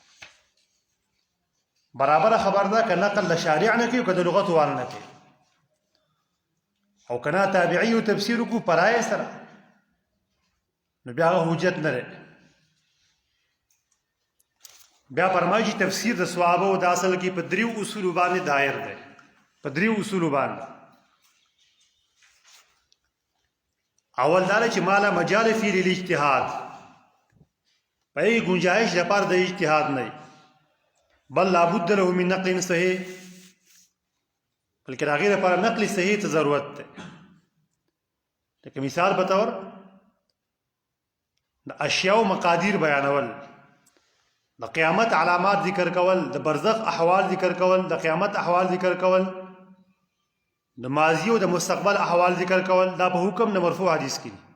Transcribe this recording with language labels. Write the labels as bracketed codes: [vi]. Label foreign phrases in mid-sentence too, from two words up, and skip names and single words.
[ps] برابره خبر ده که نقل د شارع نه کوي او که د لغت وال نه کوي، او که نه تابعي او تفسیر وکړو پرایه سره نو بیا هغه حجت نه دی. بیا فرمایي چې تفسیر د صحابو د اصل کې په دریو اصولو باندې دایر دی، په دریو اصولو باندې. اول دا چې [ar] مالا مجال فی الاجتهاد، [ps] په یې گنجائش لپاره د اجتهاد نه، بل [ar] لابد له من نقل صحیح، [ps] بلکې د هغې لپاره [ar] نقل صحیح [ps] ته ضرورت دی. لکه مثال په طور د اشیاو مقادیر بیانول، د قیامت علامات ذکر کول، د برزخ احوال ذکر کول، د قیامت احوال ذکر کول، د ماضی او د مستقبل احوال ذکر کول، دا په حکم د مرفوع حدیث کې.